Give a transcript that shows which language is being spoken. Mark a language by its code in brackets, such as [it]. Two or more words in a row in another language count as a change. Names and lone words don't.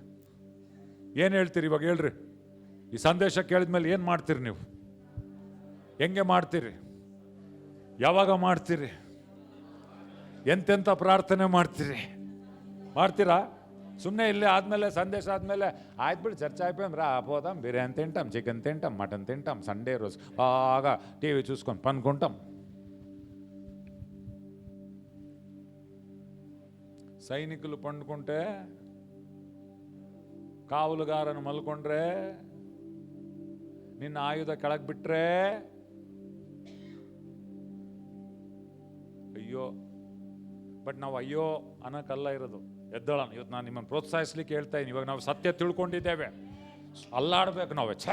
[kn] ಏನು ಹೇಳ್ತೀರಿ ಇವಾಗ? ಹೇಳ್ರಿ, ಈ ಸಂದೇಶ ಕೇಳಿದ್ಮೇಲೆ ಏನು ಮಾಡ್ತೀರಿ ನೀವು? ಹೆಂಗೆ ಮಾಡ್ತೀರಿ? ಯಾವಾಗ ಮಾಡ್ತೀರಿ? ಎಂತೆಂಥ ಪ್ರಾರ್ಥನೆ ಮಾಡ್ತೀರಿ? ಮಾಡ್ತೀರಾ? ಸುಮ್ಮನೆ ಇಲ್ಲಿ ಆದಮೇಲೆ ಸಂದೇಶ ಆದಮೇಲೆ ಆಯ್ತು ಬಿಡು ಚರ್ಚೆ [te] అయిపోయింది పోదాం బిర్యానీ తింటాం చికెన్ తింటాం మటన్ తింటాం సండే రోజు బాగా టీవీ చూసుకొని పనుకుంటాం. సైనికులు పండుకుంటే [kn] ಕಾವಲುಗಾರನು ಮಲ್ಕೊಂಡ್ರೆ ನಿನ್ನ ಆಯುಧ ಕೆಳಗೆ ಬಿಟ್ರೆ ಅಯ್ಯೋ. ಬಟ್ ನಾವು ಅಯ್ಯೋ ಅನ್ನೋಕ್ಕಲ್ಲ ಇರೋದು, ಎದ್ದೋಳಣ. ಇವತ್ತು ನಾನು ನಿಮ್ಮನ್ನು ಪ್ರೋತ್ಸಾಹಿಸ್ಲಿಕ್ಕೆ ಹೇಳ್ತಾ ಇದ್ದೀನಿ. ಇವಾಗ ನಾವು ಸತ್ಯ ತಿಳ್ಕೊಂಡಿದ್ದೇವೆ, ಅಲ್ಲಾಡ್ಬೇಕು ನಾವು.